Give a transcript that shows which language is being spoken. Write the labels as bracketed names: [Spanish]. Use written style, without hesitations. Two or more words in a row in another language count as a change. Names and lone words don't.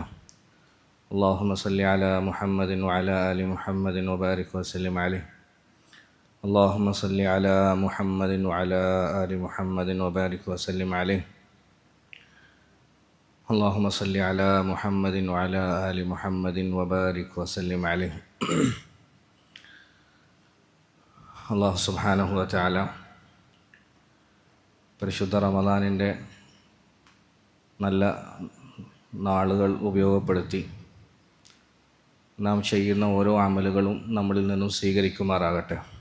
[Arabic] اللهم صل على محمد وعلى آل محمد وبارك وسلم عليه. اللهم صل على محمد وعلى آل محمد وبارك وسلم عليه. اللهم صل على محمد وعلى آل محمد وبارك وسلم عليه. الله سبحانه وتعالى [Malayalam] പരിശുദ്ധ റമദാനിൻ്റെ നല്ല നാളുകൾ ഉപയോഗപ്പെടുത്തി നാം ചെയ്യുന്ന ഓരോ അമലുകളും നമ്മളിൽ നിന്നും സ്വീകരിക്കുമാറാകട്ടെ.